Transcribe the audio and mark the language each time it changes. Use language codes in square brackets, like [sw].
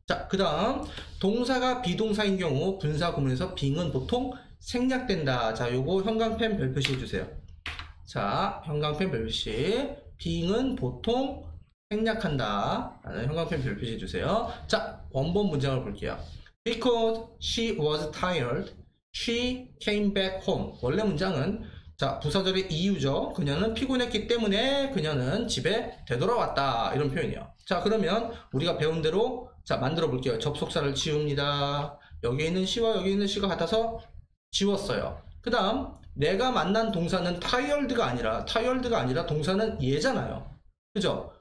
[ko] 자, 그 다음 동사가 비동사인 경우 분사 구문에서 being은 보통 생략된다. 자, 요거 형광펜 별표시 해주세요. 자, 형광펜 별표시. being은 보통 생략한다. 형광펜 별표시 해주세요. 자, 원본 문장을 볼게요. [en] Because she was tired, she came back home. [ko] 원래 문장은 자, 부사절의 이유죠. 그녀는 피곤했기 때문에 그녀는 집에 되돌아왔다. 이런 표현이에요. 자, 그러면 우리가 배운 대로 자, 만들어 볼게요. 접속사를 지웁니다. 여기 있는 she와 여기 있는 she가 같아서 지웠어요. 그 다음 내가 만난 동사는 tired가 아니라 동사는 얘잖아요. 그죠?